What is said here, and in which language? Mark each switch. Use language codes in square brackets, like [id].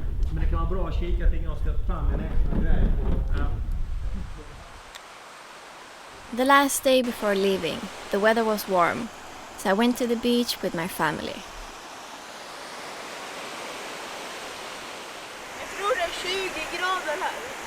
[sv] Men det kan vara bra att kika till jag ska fram en extra grej. [en] The last day before leaving, the weather was warm, so I went to the beach with my family. [sv] Jag tror det är 20 grader här.